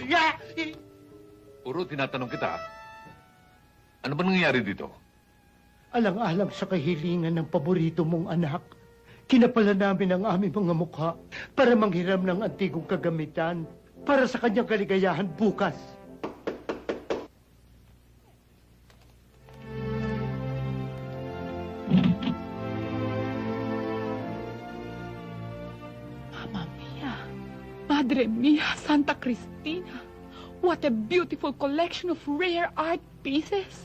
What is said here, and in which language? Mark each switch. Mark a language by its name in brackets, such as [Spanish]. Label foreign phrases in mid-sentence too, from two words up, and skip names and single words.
[Filipino] Puro tinatanong kita. Ano ba nangyayari dito? Alang-alang sa kahilingan ng paborito mong anak, kinapala namin ang aming mga mukha para manghiram ng antigong kagamitan para sa kanyang kaligayahan bukas. [Italian] Mamma mia! Madre mia, Santa Cristina! [English] What a beautiful collection of rare art pieces!